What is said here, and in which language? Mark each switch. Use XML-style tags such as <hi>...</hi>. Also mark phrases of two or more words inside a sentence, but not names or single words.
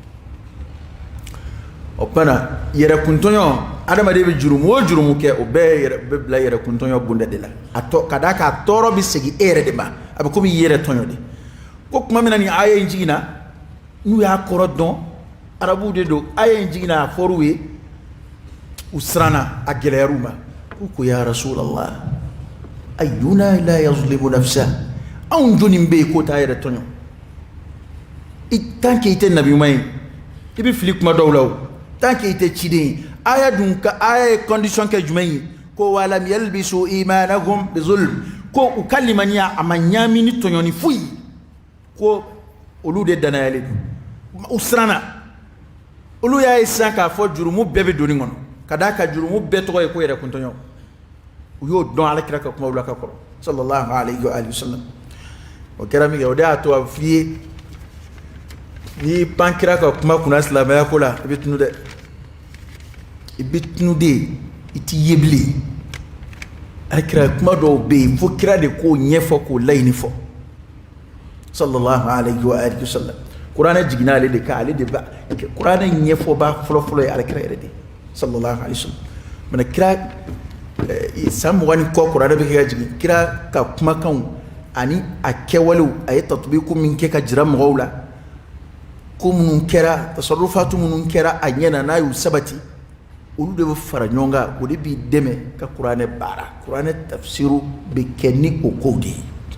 <bm>o kumana yɛrɛkuntɔɲɔ adamaden bɛ jurumu o jurumu kɛ o bɛɛ bɛ bila yɛrɛkuntɔɲɔ bonda de la ka d'a kan a tɔɔrɔ bɛ segin e yɛrɛ de ma a bɛ komi i yɛrɛ tɔɲɔ de ko tuma min na nin aya in jiginna n'u y'a kɔrɔ dɔn arabuw de don aya in jiginna a fɔr'u ye u siranna a gɛlɛyar'u ma ko</bm> <ar>يا رسول الله أينا لا يظلم نفسه</ar> <bm>anw jɔnni bɛ yen k'o t'a yɛrɛ tɔɲɔ</bm> <fr>tant que</fr> <bm>i tɛ nabi ɲuman ye i bɛ fili kuma dɔw la o</bm> <fr>tant que</fr> <bm>i tɛ ciden ye aya dun ka aya ye condition kɛ jumɛn ye ko</bm> <ar>ولم يلبسوا إيمانهم بظلم</ar> <bm>ko u ka limaniya a ma ɲaami ni tɔɲɔni foyi ko olu de danayalen don u siranna olu y'a ye sisan k'a fɔ jurumu bɛɛ bɛ doni kɔnɔ ka d'a kan jurumu bɛɛ tɔgɔ ye ko yɛrɛkuntɔɲɔ u y'o dɔn alakira ka kumaw la ka kɔrɔ</bm> <ar>صلى الله عليه وسلم</ar> <bm>o kɛra min kɛ o de y'a to a bɛ f'i ye n'i pan kira ka kuma kunna silamɛya ko la i bɛ tunu dɛ i bɛ tunu de i t'i ye bilen alakira kuma dɔw bɛ yen fo kira de k'o ɲɛfɔ k'o laɲini fɔ</bm> <ar>صلى الله عليه وسلم</ar> <bm>kuranɛ jiginna ale de kan ale de ba kuranɛ ɲɛfɔba fɔlɔfɔlɔ ye alakira yɛrɛ de</bm> <ar>صلى الله عليه وسلم</ar> <bm>mɛ kira san 20 ni kɔ kuranɛ bɛ kɛ ka jigin kira ka kumakanw ani a kɛwalew a ye tatubiku min kɛ ka jira mɔgɔw la ko minnu kɛra tasarufatu minnu kɛra a ɲɛna n'a y'u sabati olu de bɛ fara ɲɔgɔn kan o de b'i dɛmɛ ka kuranɛ baara kuranɛ tafsiru bɛ kɛ ni o kow de ye</bm>